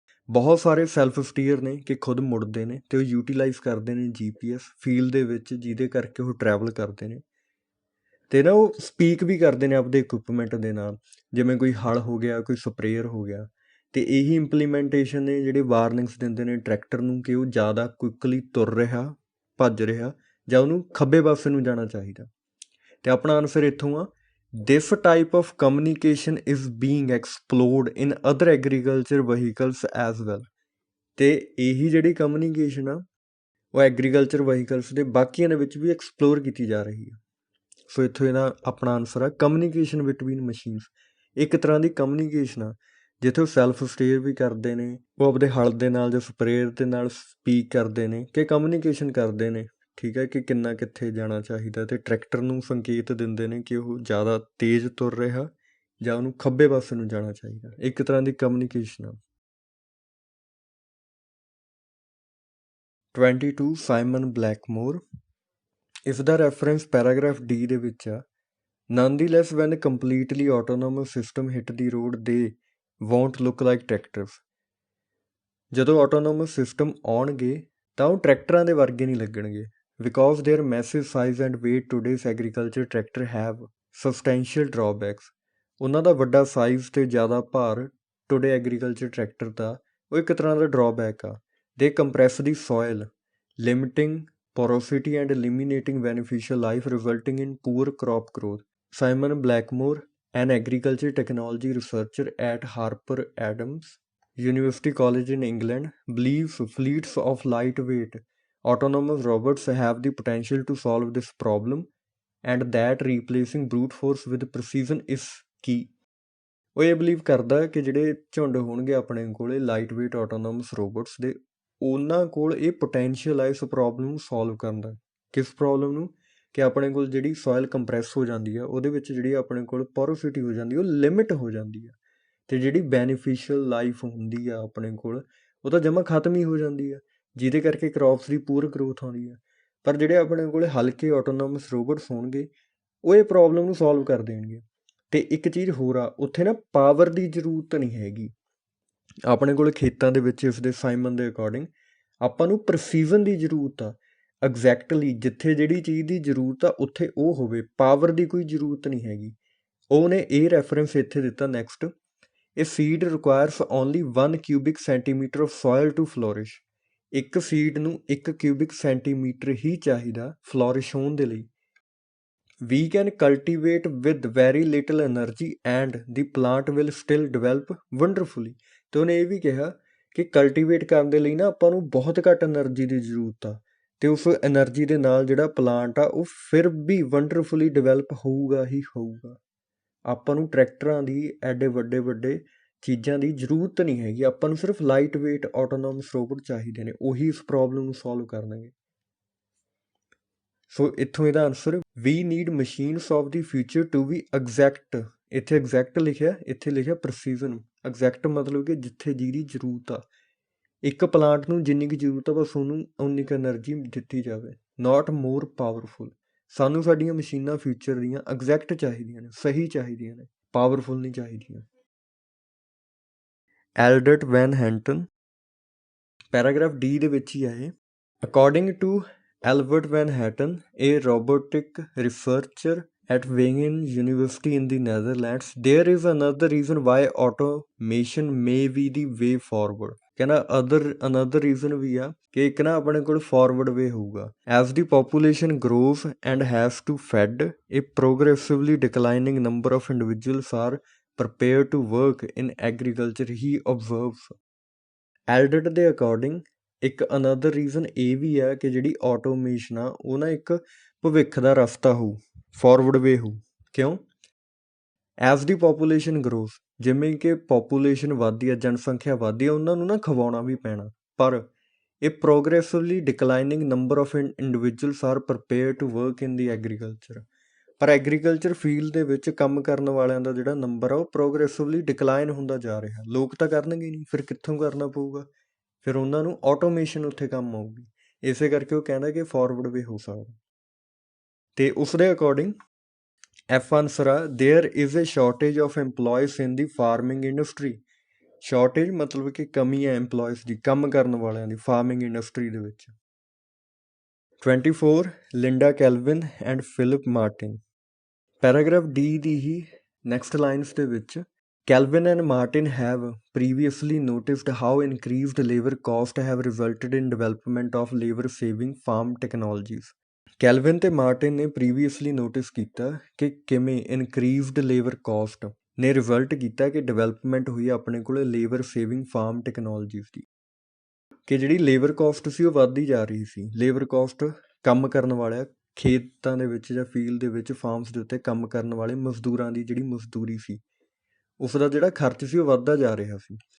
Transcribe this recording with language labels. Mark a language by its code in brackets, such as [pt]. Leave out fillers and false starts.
[pa] ਬਹੁਤ ਸਾਰੇ self steer ਨੇ ਕਿ ਖੁਦ ਮੁੜਦੇ ਨੇ ਅਤੇ ਉਹ ਯੂਟੀਲਾਈਜ਼ ਕਰਦੇ ਨੇ GPS ਫੀਲਡ ਦੇ ਵਿੱਚ ਜਿਹਦੇ ਕਰਕੇ ਉਹ ਟਰੈਵਲ ਕਰਦੇ ਨੇ ਅਤੇ ਨਾ ਉਹ ਸਪੀਕ ਵੀ ਕਰਦੇ ਨੇ ਆਪਦੇ ਇਕੁਇਪਮੈਂਟ ਦੇ ਨਾਲ, ਜਿਵੇਂ ਕੋਈ ਹਲ ਹੋ ਗਿਆ, ਕੋਈ ਸਪਰੇਅਰ ਹੋ ਗਿਆ। ਅਤੇ ਇਹੀ ਇੰਪਲੀਮੈਂਟੇਸ਼ਨ ਨੇ ਜਿਹੜੇ ਵਾਰਨਿੰਗਸ ਦਿੰਦੇ ਨੇ ਟਰੈਕਟਰ ਨੂੰ ਕਿ ਉਹ ਜ਼ਿਆਦਾ ਕੁਇਕਲੀ ਤੁਰ ਰਿਹਾ, ਭੱਜ ਰਿਹਾ ਜਾਂ ਉਹਨੂੰ ਖੱਬੇ ਪਾਸੇ ਨੂੰ ਜਾਣਾ ਚਾਹੀਦਾ। ਅਤੇ ਆਪਣਾ ਆਨਸਰ ਇੱਥੋਂ ਆ [en] This type of communication is being explored in other agriculture vehicles as well। [pa] ਅਤੇ ਇਹੀ ਜਿਹੜੀ ਕਮਿਊਨੀਕੇਸ਼ਨ ਆ ਉਹ ਐਗਰੀਕਲਚਰ ਵਹੀਕਲਸ ਦੇ ਬਾਕੀਆਂ ਦੇ ਵਿੱਚ ਵੀ ਐਕਸਪਲੋਰ ਕੀਤੀ ਜਾ ਰਹੀ ਹੈ। ਸੋ ਇੱਥੋਂ ਇਹਦਾ ਆਪਣਾ ਆਨਸਰ ਆ ਕਮਿਊਨੀਕੇਸ਼ਨ ਬਿਟਵੀਨ ਮਸ਼ੀਨਸ। ਇੱਕ ਤਰ੍ਹਾਂ ਦੀ ਕਮਿਊਨੀਕੇਸ਼ਨ ਆ ਜਿੱਥੇ ਉਹ ਸੈਲਫ ਸਟੇਅਰ ਵੀ ਕਰਦੇ ਨੇ, ਉਹ ਆਪਦੇ ਹਲ ਦੇ ਨਾਲ ਜਾਂ ਸਪਰੇਅਰ ਦੇ ਨਾਲ ਸਪੀਕ ਕਰਦੇ ਨੇ ਕਿ ਕਮਿਊਨੀਕੇਸ਼ਨ ਕਰਦੇ ਨੇ, ਠੀਕ ਹੈ, ਕਿ ਕਿੰਨਾ ਕਿੱਥੇ ਜਾਣਾ ਚਾਹੀਦਾ ਅਤੇ ਟਰੈਕਟਰ ਨੂੰ ਸੰਕੇਤ ਦਿੰਦੇ ਨੇ ਕਿ ਉਹ ਜ਼ਿਆਦਾ ਤੇਜ਼ ਤੁਰ ਰਿਹਾ ਜਾਂ ਉਹਨੂੰ ਖੱਬੇ ਪਾਸੇ ਨੂੰ ਜਾਣਾ ਚਾਹੀਦਾ। ਇੱਕ ਤਰ੍ਹਾਂ ਦੀ ਕਮਿਊਨੀਕੇਸ਼ਨ ਆ। 22 ਸਾਈਮਨ ਬਲੈਕਮੋਰ। ਇਸ ਦਾ ਰੈਫਰੈਂਸ ਪੈਰਾਗ੍ਰਾਫ ਡੀ ਦੇ ਵਿੱਚ ਆ। [en] Nonetheless, when a completely autonomous system hit the road, they won't look like tractors। [pa] ਜਦੋਂ ਆਟੋਨੋਮਸ ਸਿਸਟਮ ਆਉਣਗੇ ਤਾਂ ਉਹ ਟਰੈਕਟਰਾਂ ਦੇ ਵਰਗੇ ਨਹੀਂ ਲੱਗਣਗੇ। [en] Because there massive size and weight today's agriculture tractor have substantial drawbacks. [pa] ਉਹਨਾਂ ਦਾ ਵੱਡਾ ਸਾਈਜ਼ ਅਤੇ ਜ਼ਿਆਦਾ ਭਾਰ ਟੂਡੇ ਐਗਰੀਕਲਚਰ ਟਰੈਕਟਰ ਦਾ ਉਹ ਇੱਕ ਤਰ੍ਹਾਂ ਦਾ ਡਰਾਬੈਕ ਆ। [en] They compress the soil, limiting porosity and eliminating beneficial life resulting in poor crop growth। Simon Blackmore, an agriculture technology researcher at Harper Adams University College in England, believes fleets of lightweight autonomous robots have the potential to solve this problem and that replacing brute force with precision is key। [pa] ਉਹ ਇਹ believe ਕਰਦਾ ਕਿ ਜਿਹੜੇ ਝੁੰਡ ਹੋਣਗੇ ਆਪਣੇ ਕੋਲ light weight autonomous robots ਦੇ, ਉਹਨਾਂ ਕੋਲ ਇਹ ਪੋਟੈਂਸ਼ੀਅਲ ਆ ਇਸ ਪ੍ਰੋਬਲਮ ਨੂੰ ਸੋਲਵ ਕਰਨ ਦਾ। ਕਿਸ ਪ੍ਰੋਬਲਮ ਨੂੰ? ਕਿ ਆਪਣੇ ਕੋਲ ਜਿਹੜੀ ਸੋਇਲ ਕੰਪਰੈਸ ਹੋ ਜਾਂਦੀ ਆ ਉਹਦੇ ਵਿੱਚ ਜਿਹੜੀ ਆਪਣੇ ਕੋਲ ਪੋਰੋਸਿਟੀ ਹੋ ਜਾਂਦੀ ਉਹ ਲਿਮਿਟ ਹੋ ਜਾਂਦੀ ਆ ਅਤੇ ਜਿਹੜੀ ਬੈਨੀਫਿਸ਼ੀਅਲ ਲਾਈਫ ਹੁੰਦੀ ਆ ਆਪਣੇ ਕੋਲ ਉਹ ਤਾਂ ਜਮਾਂ ਖਤਮ ਹੀ ਹੋ ਜਾਂਦੀ ਆ, ਜਿਹਦੇ ਕਰਕੇ ਕ੍ਰੌਪਸ ਦੀ ਪੂਰ ਗਰੋਥ ਆਉਂਦੀ ਆ। ਪਰ ਜਿਹੜੇ ਆਪਣੇ ਕੋਲ ਹਲਕੇ ਆਟੋਨੋਮਸ ਰੋਬੋਟਸ ਹੋਣਗੇ ਉਹ ਇਹ ਪ੍ਰੋਬਲਮ ਨੂੰ ਸੋਲਵ ਕਰ ਦੇਣਗੇ। ਅਤੇ ਇੱਕ ਚੀਜ਼ ਹੋਰ ਆ, ਉੱਥੇ ਨਾ ਪਾਵਰ ਦੀ ਜ਼ਰੂਰਤ ਨਹੀਂ ਹੈਗੀ ਆਪਣੇ ਕੋਲ ਖੇਤਾਂ ਦੇ ਵਿੱਚ। ਇਸ ਦੇ ਸਾਈਮਨ ਦੇ ਅਕੋਰਡਿੰਗ ਆਪਾਂ ਨੂੰ ਪ੍ਰਸੀਜ਼ਨ ਦੀ ਜ਼ਰੂਰਤ ਆ। ਐਗਜ਼ੈਕਟਲੀ ਜਿੱਥੇ ਜਿਹੜੀ ਚੀਜ਼ ਦੀ ਜ਼ਰੂਰਤ ਆ ਉੱਥੇ ਉਹ ਹੋਵੇ, ਪਾਵਰ ਦੀ ਕੋਈ ਜ਼ਰੂਰਤ ਨਹੀਂ ਹੈਗੀ। ਉਹਨੇ ਇਹ ਰੈਫਰੈਂਸ ਇੱਥੇ ਦਿੱਤਾ ਨੈਕਸਟ। [en] ਇਹ seed requires only 1 cubic centimetre of soil to flourish. [pa] ਇੱਕ ਸੀਡ ਨੂੰ 1 ਕਿਊਬਿਕ ਸੈਂਟੀਮੀਟਰ ਹੀ ਚਾਹੀਦਾ ਫਲੋਰਿਸ਼ ਹੋਣ ਦੇ ਲਈ। [en] We can cultivate with very little energy and the plant will still develop wonderfully। [pa] ਅਤੇ ਉਹਨੇ ਇਹ ਵੀ ਕਿਹਾ ਕਿ ਕਲਟੀਵੇਟ ਕਰਨ ਦੇ ਲਈ ਨਾ ਆਪਾਂ ਨੂੰ ਬਹੁਤ ਘੱਟ ਐਨਰਜੀ ਦੀ ਜ਼ਰੂਰਤ ਆ ਅਤੇ ਉਸ ਐਨਰਜੀ ਦੇ ਨਾਲ ਜਿਹੜਾ ਪਲਾਂਟ ਆ ਉਹ ਫਿਰ ਵੀ ਵੰਡਰਫੁਲੀ ਡਿਵੈਲਪ ਹੋਊਗਾ ਹੀ ਹੋਊਗਾ। ਆਪਾਂ ਨੂੰ ਟਰੈਕਟਰਾਂ ਦੀ ਐਡੇ ਵੱਡੇ ਵੱਡੇ ਚੀਜ਼ਾਂ ਦੀ ਜ਼ਰੂਰਤ ਨਹੀਂ ਹੈਗੀ, ਆਪਾਂ ਨੂੰ ਸਿਰਫ ਲਾਈਟ ਵੇਟ ਆਟੋਨੋਮਸ ਰੋਬੋਟ ਚਾਹੀਦੇ ਨੇ, ਉਹੀ ਇਸ ਪ੍ਰੋਬਲਮ ਨੂੰ ਸੋਲਵ ਕਰਨਗੇ। ਸੋ ਇੱਥੋਂ ਇਹਦਾ answer [en] We need machines of the future to be exact. [pa] ਇੱਥੇ ਐਗਜ਼ੈਕਟ ਲਿਖਿਆ, ਇੱਥੇ ਲਿਖਿਆ ਪ੍ਰਸੀਜ਼ਨ। ਐਗਜ਼ੈਕਟ ਮਤਲਬ ਕਿ ਜਿੱਥੇ ਜਿਹਦੀ ਜ਼ਰੂਰਤ ਆ, ਇੱਕ ਪਲਾਂਟ ਨੂੰ ਜਿੰਨੀ ਕੁ ਜ਼ਰੂਰਤ ਆ ਬਸ ਉਹਨੂੰ ਉਨੀ ਕੁ ਐਨਰਜੀ ਦਿੱਤੀ ਜਾਵੇ, [en] Not more powerful. [pa] ਸਾਨੂੰ ਸਾਡੀਆਂ ਮਸ਼ੀਨਾਂ ਫਿਊਚਰ ਦੀਆਂ ਐਗਜ਼ੈਕਟ ਚਾਹੀਦੀਆਂ ਨੇ, ਸਹੀ ਚਾਹੀਦੀਆਂ ਨੇ, ਪਾਵਰਫੁਲ ਨਹੀਂ ਚਾਹੀਦੀਆਂ। ਐਲਡਰਟ ਵੈਨ ਹੈਂਟਨ, ਪੈਰਾਗ੍ਰਾਫ ਡੀ ਦੇ ਵਿੱਚ ਹੀ ਆਏ। [en] According to Albert Van Hatten, a robotic researcher at Wageningen University in the Netherlands, there is another reason why automation may be the way forward. [pa] ਕਹਿੰਦਾ another reason ਵੀ ਆ ਕਿ ਇੱਕ ਨਾ ਆਪਣੇ ਕੋਲ forward way ਹੋਊਗਾ. [en] As the population grows and has to fed, a progressively declining number of individuals are prepared to work in agriculture, he observes. [pa] Eldred ਦੇ according ਇੱਕ ਅਨਦਰ ਰੀਜ਼ਨ ਇਹ ਵੀ ਆ ਕਿ ਜਿਹੜੀ ਆਟੋਮੇਸ਼ਨ ਆ ਉਹ ਨਾ ਇੱਕ ਭਵਿੱਖ ਦਾ ਰਸਤਾ ਹੋਊ, ਫਾਰਵਰਡ ਵੇ ਹੋਊ. ਕਿਉਂ? [en] as the population grows, [pa] ਜਿਵੇਂ ਕਿ ਪਾਪੂਲੇਸ਼ਨ ਵੱਧਦੀ ਆ, ਜਨਸੰਖਿਆ ਵੱਧਦੀ ਆ, ਉਹਨਾਂ ਨੂੰ ਨਾ ਖਵਾਉਣਾ ਵੀ ਪੈਣਾ. ਪਰ ਇਹ [en] Progressively declining number of individuals are prepare to work in the agriculture. [pa] ਪਰ ਐਗਰੀਕਲਚਰ ਫੀਲਡ ਦੇ ਵਿੱਚ ਕੰਮ ਕਰਨ ਵਾਲਿਆਂ ਦਾ ਜਿਹੜਾ ਨੰਬਰ ਆ ਉਹ ਪ੍ਰੋਗਰੈਸਿਵਲੀ ਡਿਕਲਾਈਨ ਹੁੰਦਾ ਜਾ ਰਿਹਾ. ਲੋਕ ਤਾਂ ਕਰਨਗੇ ਨਹੀਂ, ਫਿਰ ਕਿੱਥੋਂ ਕਰਨਾ ਪਊਗਾ? ਫਿਰ ਉਹਨਾਂ ਨੂੰ ਆਟੋਮੇਸ਼ਨ ਉੱਥੇ ਕੰਮ ਆਊਗੀ. ਇਸੇ ਕਰਕੇ ਉਹ ਕਹਿੰਦਾ ਕਿ ਫਾਰਵਰਡ ਵੇ ਹੋ ਸਕਦਾ. ਅਤੇ ਉਸ ਦੇ ਅਕੋਰਡਿੰਗ ਐਫ ਆਨਸਰ ਆ, [en] There is a shortage of EMPLOYEES in the farming industry. [pa] Shortage ਮਤਲਬ ਕਿ ਕਮੀ ਹੈ EMPLOYEES ਦੀ, ਕੰਮ ਕਰਨ ਵਾਲਿਆਂ ਦੀ ਫਾਰਮਿੰਗ ਇੰਡਸਟਰੀ ਦੇ ਵਿੱਚ. 24 Linda Kelvin and Philip Martin. Paragraph D ਦੀ he next lines ਦੇ ਵਿੱਚ, [en] Kelvin and Martin have previously noticed how increased labor costs have resulted in development of labor-saving farm technologies. [pa] Kelvin ਤੇ Martin ਨੇ previously notice ਕੀਤਾ ਕਿ ਕਿਵੇਂ ਇਨਕਰੀਜ਼ਡ labour caste ਨੇ result ਕੀਤਾ ਕਿ ਡਿਵੈਲਪਮੈਂਟ ਹੋਈ ਆਪਣੇ ਕੋਲ ਲੇਬਰ ਸੇਵਿੰਗ ਫਾਰਮ ਟੈਕਨੋਲੋਜੀਜ਼ ਦੀ, ਕਿ ਜਿਹੜੀ ਲੇਬਰ ਕਾਸਟ ਸੀ ਉਹ ਵੱਧਦੀ ਜਾ ਰਹੀ ਸੀ. ਲੇਬਰ ਕਾਸਟ ਕੰਮ ਕਰਨ ਵਾਲਿਆਂ ਖੇਤਾਂ ਦੇ ਵਿੱਚ ਜਾਂ ਫੀਲਡ ਦੇ ਵਿੱਚ ਫਾਰਮਸ ਦੇ ਉੱਤੇ ਕੰਮ ਕਰਨ ਵਾਲੇ ਮਜ਼ਦੂਰਾਂ ਦੀ ਜਿਹੜੀ ਮਜ਼ਦੂਰੀ ਸੀ, ਉਸ ਦਾ ਜਿਹੜਾ ਖਰਚ ਸੀ ਉਹ ਵੱਧਦਾ ਜਾ ਰਿਹਾ ਸੀ.